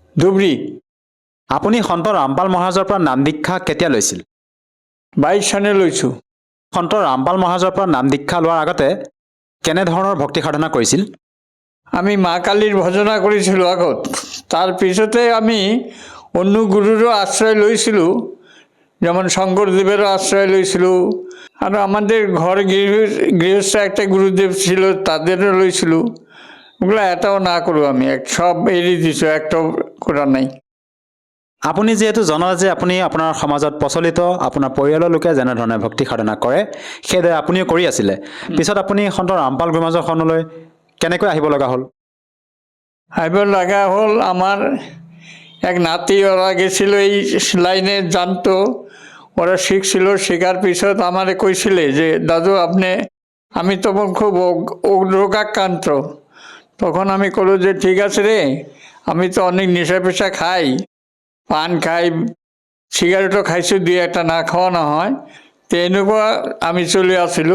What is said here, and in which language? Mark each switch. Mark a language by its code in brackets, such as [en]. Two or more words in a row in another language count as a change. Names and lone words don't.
[as] আপুনি সন্ত ৰামপাল মহাৰাজৰ পৰা নাম দীক্ষা কেতিয়া লৈছিল? 22 চনে লৈছোঁ। সন্ত ৰামপাল মহাৰাজৰ পৰা নাম দীক্ষা লোৱাৰ আগতে কেনেধৰণৰ ভক্তি সাধনা কৰিছিল? আমি মা কালীৰ ভজনা কৰিছিলোঁ আগত। তাৰপিছতে আমি অন্য গুৰুৰো আশ্ৰয় লৈছিলোঁ, [bn] যেমন শঙ্করদেবেরও আশ্রয় লইছিল, আর আমাদের ঘর গৃহস্থ একটা গুরুদেব ছিল তাদেরও লইছিল। ওগুলো এটাও না করো, আমি সব এড়িয়ে দিছোঁ, একটাও করা নাই। [as] আপুনি যিহেতু জনা যে আপুনি আপোনাৰ সমাজত প্ৰচলিত আপোনাৰ পৰিয়ালৰ লোকে যেনেধৰণে ভক্তি সাধনা কৰে সেইদৰে আপুনিও কৰি আছিলে, পিছত আপুনি সন্ত ৰামপাল গুৰুমহাৰাজৰ শৰণলৈ কেনেকৈ আহিব লগা হ'ল? আহিব লগা হ'ল, [bn] আমার এক নাতি ওরা গেছিল এই লাইনে জানতো, ওরা শিখছিল। শেখার পিছত আমারে কইছিলে যে দাদু আপনি, আমি তখন খুব রোগাক্রান্ত। তখন আমি কলো যে ঠিক আছে রে, আমি তো অনেক নেশা পেশা খাই, পান খাই, সিগারেটও খাইছো, দুই একটা না খাওয়া না হয়, তো এনেকুৱা আমি চলে আসিলো।